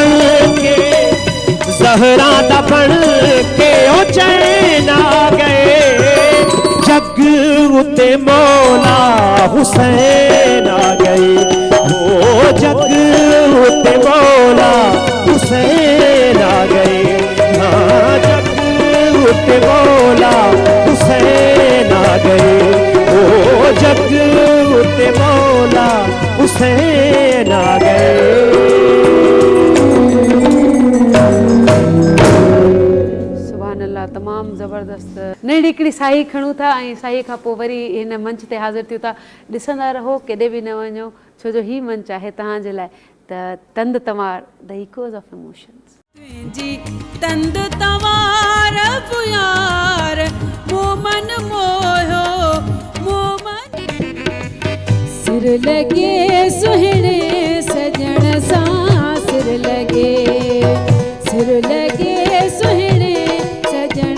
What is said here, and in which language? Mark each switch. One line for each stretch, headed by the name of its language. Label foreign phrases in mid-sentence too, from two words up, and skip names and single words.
Punjabi: ਬਣ ਕੇ ਓ ਚੈਨ ਆ ਗਏ ਜਗ ਉੱਤੇ ਮੌਲਾ ਹੁਸੈਨ ਆ ਗਏ ਓ ਜਗ ਉੱਤੇ ਮੌਲਾ ਹੁਸੈਨ ਆ ਗਏ ਹਾਂ ਜਗ ਉੱਤੇ ਮੌਲਾ ਹੁਸੈਨ ਆ ਗਏ ਓ ਜਗ ਉੱਤੇ ਮੌਲਾ ਹੁਸੈਨ ਆ ਗਏ
Arabic: سبحان الله
Sindhi: तमामु ज़बरदस्त नंढी हिकिड़ी साई खणूं था ऐं साईअ खां पोइ वरी हिन मंच ते हाज़िर थियूं था ॾिसंदा रहो केॾे बि न वञो छो जो हीउ मंच आहे तव्हांजे लाइ त तंद तवार
English: the echoes of emotions
Sindhi: जी तंद तवार पुयार मोमन मोयो मोमन सिर लगे सुहिणे सजण सां सिर लगे सुहिणे सजण